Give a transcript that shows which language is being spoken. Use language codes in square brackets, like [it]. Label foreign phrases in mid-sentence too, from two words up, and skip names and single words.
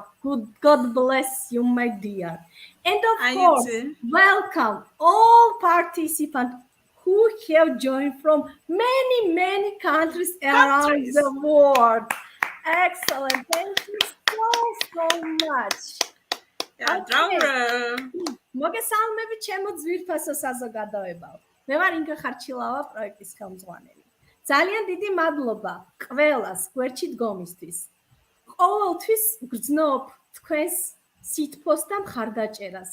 [en] God bless you, my dear. And of course, welcome all participants who have joined from many countries around the world. Excellent. Thank you so much. [ka] მოგესალმებით ჩემო ძვირფასო საზოგადოებაო. მე ვარ ინგა ხარჩილავა, პროექტის ხელმძღვანელი. ძალიან დიდი მადლობა ყველას გვერდში დგომისთვის. ყოველთვის გრძნობ თქვენს სითბოს და მხარდაჭერას.